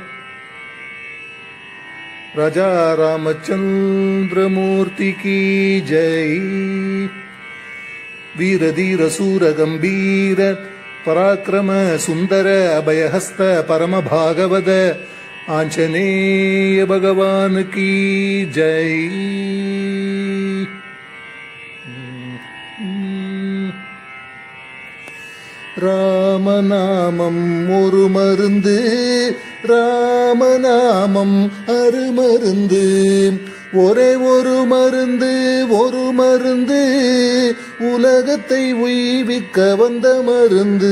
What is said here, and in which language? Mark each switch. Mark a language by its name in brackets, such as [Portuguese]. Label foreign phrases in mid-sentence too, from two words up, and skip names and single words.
[Hindi] राजा रामचंद्रमूर्ति की जय। वीर धीर सूर गंभीर पराक्रम सुंदर अभयहस्त परम भागवत आंजनेय भगवान की जय। [Tamil] ராமநாமம் ஒரு மருந்து, ராமநாமம் அருமருந்து. ஒரே ஒரு மருந்து, ஒரு மருந்து, உலகத்தை உய்விக்க வந்த மருந்து.